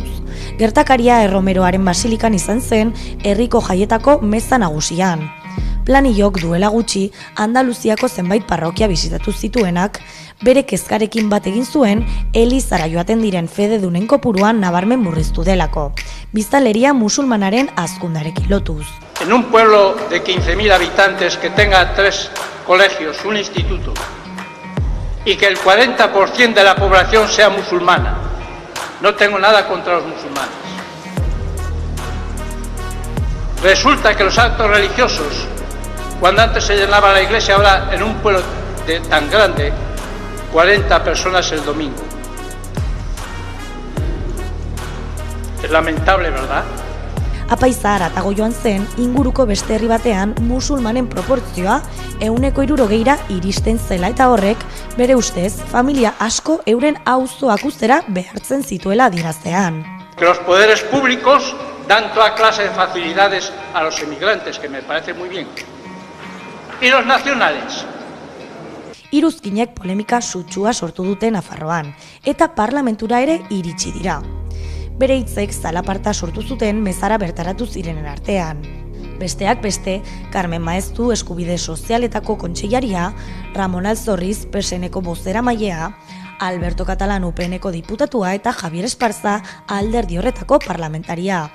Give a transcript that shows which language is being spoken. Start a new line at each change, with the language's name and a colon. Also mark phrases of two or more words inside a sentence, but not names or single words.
Basque: Gertakaria Erromeroaren basilikan izan zen herriko jaietako meza nagusian. Planillok duela gutxi Andaluziako zenbait parrokia bisitatu zituenak, bere kezkarekin bat egin zuen elizara joaten diren fededunen kopuruan nabarmen murriztu delako, biztanleria musulmanaren hazkundarekin lotuz.
Spanish: En un pueblo de 15.000 habitantes que tenga 3 colegios, un instituto, y que el 40% de la población sea musulmana, no tengo nada contra los musulmanes. Resulta que los actos religiosos, cuando antes se llenaba la iglesia, ahora en un pueblo tan grande, 40 personas el domingo. Es lamentable, ¿verdad?
Basque: Apaiza haratago joan zen, inguruko beste herri batean musulmanen proportzioa 60%ra iristen zela eta horrek, bere ustez, familia asko euren auzoak uztera behartzen zituela adieraztean.
Spanish: Que los poderes públicos dan toda clase de facilidades a los emigrantes, que me parece muy bien. Y los nacionales.
Basque: Iruzkinek polemika sutsua sortu dute Nafarroan, eta parlamentura ere iritsi dira. Bere hitzek zalaparta sortu zuten mezara bertaratu zirenen artean. Besteak beste, Carmen Maeztu eskubide sozialetako kontseilaria, Ramon Alzorriz PSNeko bozeramailea, Alberto Catalan UPNeko diputatua eta Javier Esparza alderdi horretako parlamentaria.